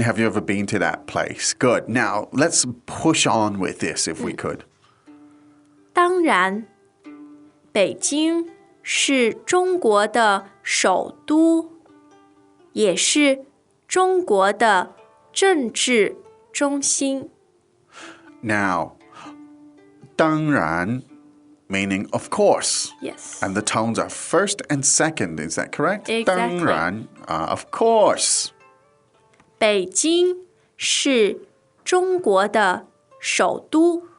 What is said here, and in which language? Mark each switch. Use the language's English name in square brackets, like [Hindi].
[English] Have you ever been to that place? Good. Now, let's push on with this if we could. [Chinese] 当然，北京是中国的首都，也是中国的政治中心。 [English] Now, 当然 meaning of course. Yes. And the tones are first and second. Is that correct? Exactly. 当然, of course. [Chinese] 北京是中国的首都。